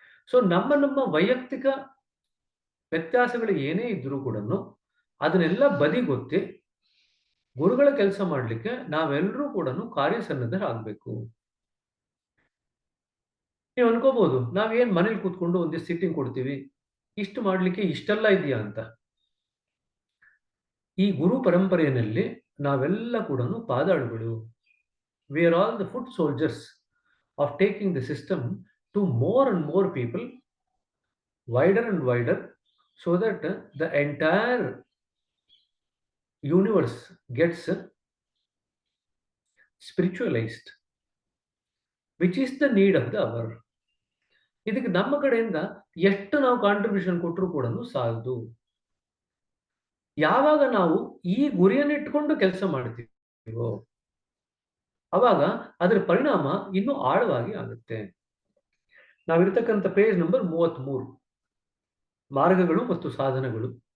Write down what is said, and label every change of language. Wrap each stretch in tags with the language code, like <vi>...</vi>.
<kn>So ನಮ್ಮ ವೈಯಕ್ತಿಕ ವ್ಯತ್ಯಾಸಗಳು ಏನೇ ಇದ್ರೂ ಕೂಡ ಅದನ್ನೆಲ್ಲ ಬದಿಗೊತ್ತಿ ಗುರುಗಳ ಕೆಲಸ ಮಾಡಲಿಕ್ಕೆ ನಾವೆಲ್ಲರೂ ಕೂಡ ಕಾರ್ಯಸನ್ನದ್ಧರಾಗಬೇಕು. ನೀವು ಅನ್ಕೋಬಹುದು ನಾವೇನ್ ಮನೇಲಿ ಕೂತ್ಕೊಂಡು ಒಂದಿಷ್ಟು ಸಿಟ್ಟಿಂಗ್ ಕೊಡ್ತೀವಿ, ಇಷ್ಟು ಮಾಡ್ಲಿಕ್ಕೆ ಇಷ್ಟೆಲ್ಲ ಇದೆಯಾ ಅಂತ. ಈ ಗುರು ಪರಂಪರೆಯಲ್ಲಿ ನಾವೆಲ್ಲ ಕೂಡ ಪಾದಾಳುಗಳು.</kn> <en>We are all the foot soldiers of taking the system to more and more people, wider and wider, so that the entire universe gets spiritualized, which is the need of the hour.</en> <kn>ಇದಕ್ಕೆ ನಮ್ಮ ಕಡೆಯಿಂದ ಎಷ್ಟು ನಾವು contribution ಕೊಟ್ಟರು ಕೂಡ ಸಾಲದು. ಯಾವಾಗ ನಾವು ಈ ಗುರಿಯನ್ನು ಇಟ್ಕೊಂಡು ಕೆಲಸ ಮಾಡ್ತೀವೋ ಅವಾಗ ಅದರ ಪರಿಣಾಮ ಇನ್ನೂ ಆಳವಾಗಿ ಆಗುತ್ತೆ. ನಾವಿರ್ತಕ್ಕಂಥ ಪೇಜ್ ನಂಬರ್ 33, ಮಾರ್ಗಗಳು ಮತ್ತು ಸಾಧನಗಳು.</kn>